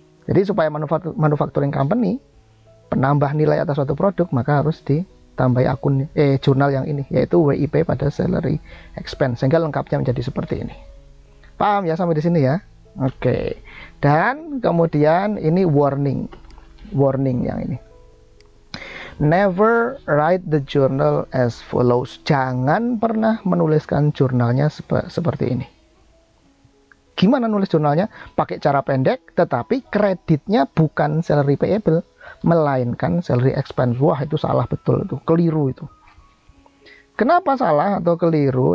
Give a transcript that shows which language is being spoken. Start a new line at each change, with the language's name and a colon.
Indonesian: Jadi supaya manufacturing company penambah nilai atas suatu produk, maka harus ditambahi akun jurnal yang ini, yaitu WIP pada salary expense, sehingga lengkapnya menjadi seperti ini. Paham ya sampai di sini ya? Oke. Dan kemudian ini warning yang ini.
English: Never write the journal as follows.
Indonesian: Jangan pernah menuliskan jurnalnya seperti ini. Gimana nulis jurnalnya? Pakai cara pendek, tetapi kreditnya bukan salary payable, melainkan salary expense. Wah, itu salah betul, itu keliru itu. Kenapa salah atau keliru?